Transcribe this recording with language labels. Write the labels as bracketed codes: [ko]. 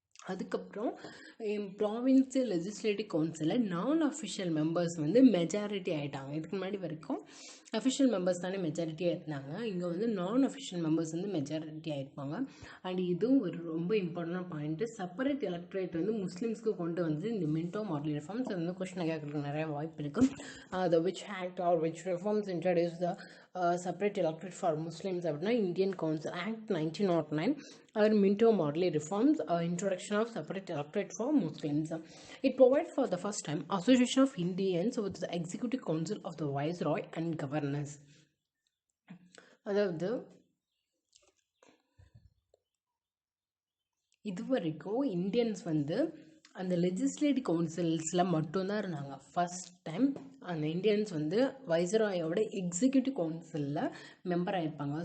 [ta] அதுக்கப்புறம் provincial legislative கவுன்சிலில் நான் அஃபிஷியல் மெம்பர்ஸ் வந்து மெஜாரிட்டி ஆகிட்டாங்க. இதுக்கு முன்னாடி வரைக்கும் அஃபிஷியல் மெம்பர்ஸ் தானே மெஜாரிட்டியாக இருந்தாங்க. இங்கே வந்து நான் அஃபிஷியல் மெம்பர்ஸ் வந்து மெஜாரிட்டி ஆகிருப்பாங்க. அண்ட் இதுவும் ஒரு ரொம்ப இம்பார்ட்டன்ட் பாயிண்ட்டு. செப்பரேட் எலக்ட்ரேட் வந்து முஸ்லீம்ஸ்க்கு கொண்டு வந்து இந்த மின்டோ-மார்லி ரிஃபார்ம்ஸ் வந்து கொஸ்டின் கேட்கறதுக்கு நிறைய வாய்ப்பு இருக்குது. [en] the which act or which reforms introduce the separate electorate for Muslims [ta] அப்படின்னா [en] Indian Council Act 1909 or Minto-Marley reforms, introduction of separate electorate for Muslims. It provides for the first time association of Indians with the executive council of the viceroy and governors. [ta] அதாவது இதுவரைக்கும் Indians வந்து அந்த legislative கவுன்சில்ஸில் மட்டும்தான் இருந்தாங்க. First time அந்த Indians வந்து வைஸ்ராயோட executive கவுன்சிலில் member ஆகிருப்பாங்க.